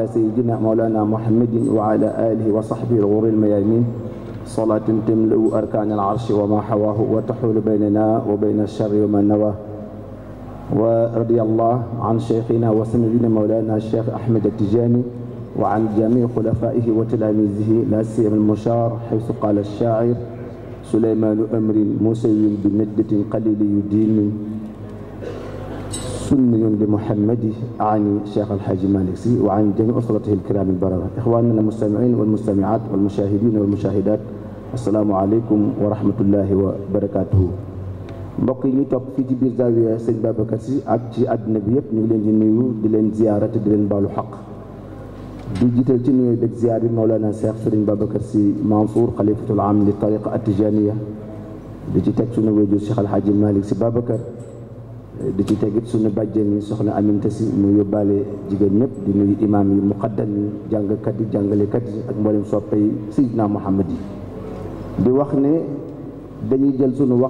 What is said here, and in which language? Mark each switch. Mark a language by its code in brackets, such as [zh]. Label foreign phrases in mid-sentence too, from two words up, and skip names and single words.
[ar] سيدنا مولانا محمد وعلى آله وصحبه الغر الميامين صلاة تملأ أركان العرش وما حواه وتحول بيننا وبين الشر وما نواه ورضي الله عن شيخنا وسندنا مولانا الشيخ أحمد التجاني وعن جميع خلفائه وتلاميذه لا سيما المشار حيث قال الشاعر سليمان أمر مسوي بندة قليل دين سني لمحمد أعني شيخ الحاج مالك سي وعن جميع أسرته الكرام البررة إخواننا المستمعين والمستمعات والمشاهدين والمشاهدات السلام عليكم ورحمة الله وبركاته [wo] mbokk yi ñu topp fii ci biir Zawiya sëñ Babacar Sy ak ci àdduna bi yëpp ñu ngi leen di nuyu di leen ziyaara te di leen baalu xaq di jiital ci nuyoo beeg ziyaar bi Mawlana Cheikh Serigne Babacar Sy Mansour xalifatul am li [ar] الطريقة التجانية [wo] di ci teg suñu wéjur Cheikh Alhaji Malick Sy Babacar di ci teg it suñu bàjjen yi soxna Aminta Sy mu yóbbaale jigéen ñëpp di nuyu imaam yi muqaddam yi jàngkat yi jàngalekat yi ak mboolem soppe yi Seydina Muhammad yi di wax ne dañuy jël suñu wax